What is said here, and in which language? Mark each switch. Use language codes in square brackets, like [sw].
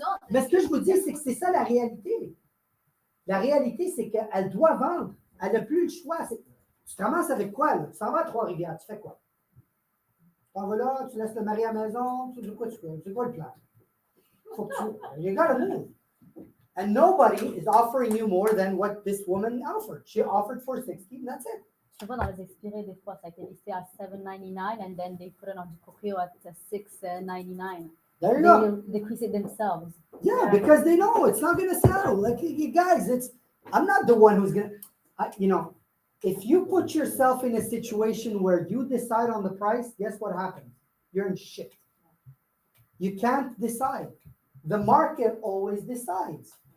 [fr] Mais ce que je vous dis, c'est que c'est ça la réalité. La réalité, c'est qu'elle doit vendre. Elle n'a plus le choix. Tu te ramasses avec quoi, là? Tu s'en vas à Trois-Rivières, tu fais quoi? T'en vas là, tu laisses le mari à la maison, tu dis quoi tu fais? C'est quoi le plan? Faut que [en] you gotta move. And nobody is offering you more than what this woman offered. She offered 460, and that's it. [fr] Je vois dans les expirés, des fois, ça a été listé à $7.99 [en] and then they put it on [fr] du courrier at $6.99. [en] There you go. They decrease it themselves. Yeah, because they know it's not gonna sell. Like you guys, I'm not the one who's gonna, if you put yourself in a situation where you decide on the price, guess what happens? You're in shit. You can't decide. The market always decides.